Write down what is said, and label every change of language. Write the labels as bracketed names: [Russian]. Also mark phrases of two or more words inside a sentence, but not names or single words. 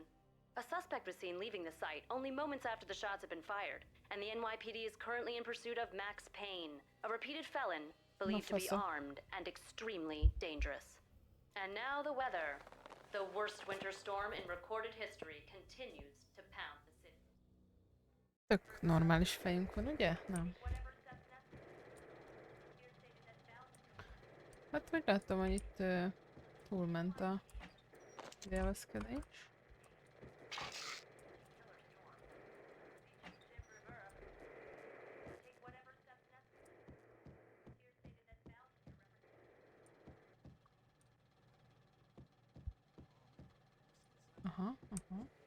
[English] A suspect was seen leaving the site only moments after the shots had been fired, and the NYPD is currently in pursuit of Max Payne, a repeated felon believed to be armed and extremely dangerous. And now the weather. The worst winter storm in recorded history continues to pound the city. [Hungarian] Tök normális fejünk van, ugye? Nem. Hát úgy látom, hogy itt túlment a élvezkedés. Aha, aha.